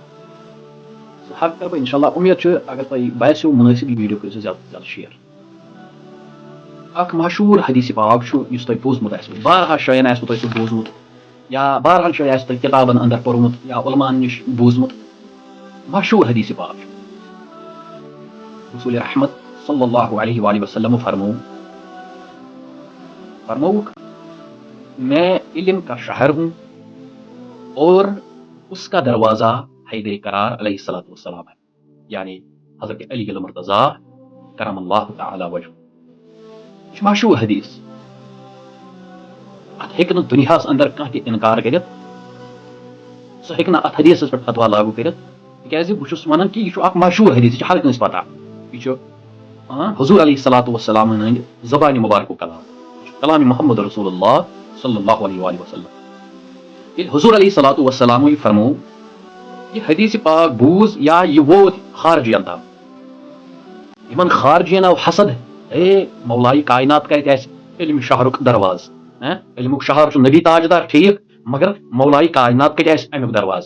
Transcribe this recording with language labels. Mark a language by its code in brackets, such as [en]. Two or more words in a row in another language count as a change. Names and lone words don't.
[ks] سُہ حق کرٕ بہٕ انشاء اللہ. اُمید چھِ اگر تۄہہِ باسیو مُنٲسِب یہِ ویٖڈیو کٔرۍزیو زیادٕ کھۄتہٕ زیادٕ شِیر. اکھ مشہوٗر حدیث پاک چھُ یُس تۄہہِ بوٗزمُت آسِوٕ بارہا جایَن آسِوٕ تۄہہِ سُہ بوٗزمُت یا بارہن جایہِ آسہِ تۄہہِ کِتابن اندر پوٚرمُت یا عُلماہن نِش بوٗزمُت. مشہوٗر حدیث پاک چھُ. [ur] رسول رحمت [ar] صلی اللہ علیہ وآلہ وسلم [ur] فرموک میں علم کا شہر ہوں اور اس کا دروازہ حیدر قرار [ar] علیہ الصلوۃ والسلام [ur] ہے. یعنی حضرت علی المرتضیٰ کرم اللہ تعالی وجہ. [ks] یہ چھُ مشہوٗر حدیث. اتھ ہیٚکہِ نہٕ دُنیاہس اندر کانٛہہ تہِ انکار کٔرِتھ. سُہ ہیٚکہِ نہٕ اتھ حدیثس پٮ۪ٹھ فتوا لاگوٗ کٔرِتھ تِکیازِ بہٕ چھُس ونان کہِ یہِ چھُ اکھ مشہوٗر حدیث. یہِ چھُ ہر کٲنٛسہِ پتہ. یہِ چھُ حضور [ar] علیہ الصلوۃ والسلام [ks] ہٕنٛدِ زبانہِ مبارکُک کلام. [ar] کلام محمد رسول اللہ صلی اللہ علیہ وآلہ وسلم. [ks] ییٚلہِ حضور [ar] علیہ الصلوۃ [ks] والسلامٕے فرموو یہِ حدیث پاک بوٗز یا یہِ ووت خارجِین تام. یِمن خارجِین آو حسد اے مولائے کائنات کتہِ آسہِ علمِ شہرُک دروازٕ. علمُک شہر چھُ نبی تاجدار ٹھیٖک مگر مولائے کائنات کتہِ آسہِ امیُک دروازٕ.